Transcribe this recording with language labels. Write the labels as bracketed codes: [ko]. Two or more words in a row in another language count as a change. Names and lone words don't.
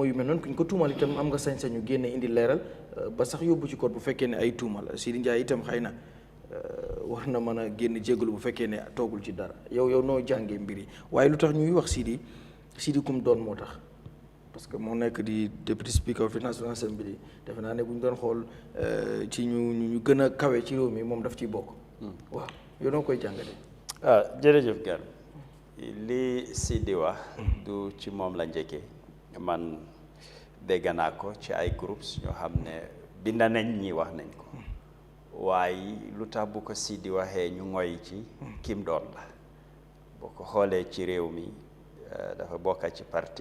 [wo] yu mel noonu kuñ ko tuumal itam am nga sañ-sañu génne indi leeral ba sax yóbbu ci koot bu fekkee ne ay tuuma la Seedy Njie itam xëy na war na mën a génn jéggalu bu fekkee ne toogul ci dara yow noo jàngee mbir yi waaye lu tax ñuy wax Seedy kum doon moo tax [fr] parce que [wo] moo nekk di [en] deputy speaker of the National Assembly [wo] defe naa ne bu ñu doon xool ci ñu gën a kawe ci réew mi moom daf ciy bokk. waaw yow noo koy jàngate. jërëjëf Gar li Seedy wax du ci moom la njëkkee man dégg naa ko ci ay groupes ñoo xam ne bind nañ ñi wax nañ ko waaye lu tax bu ko Seedy waxee ñu ngoy ci kim doon la boo ko xoolee ci réew mi dafa bokk ci